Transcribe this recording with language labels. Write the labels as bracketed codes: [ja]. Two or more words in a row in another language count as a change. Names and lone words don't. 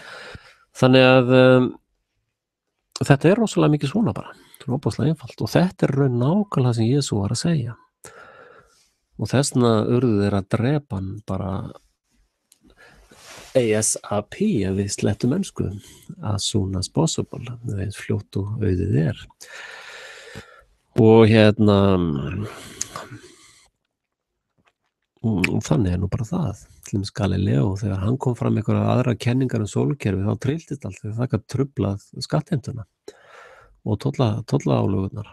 [is] Þannig að þetta er rosalega mikið svona bara, þetta er óbúslega einfalt og þetta er raun nákvæmlega sem Jesú var að segja. Og þessna urðu þeir að drepa hann bara ASAP ef við slettum ensku, [en] as soon as possible, [is] eins fljótt og auðið er. Og þannig er nú bara það, til dæmis Galileo, þegar hann kom fram einhverja aðra kenningar sólkerfi, þá trilltist allt þegar það gat truflað skattheimtuna og tollaálögurnar.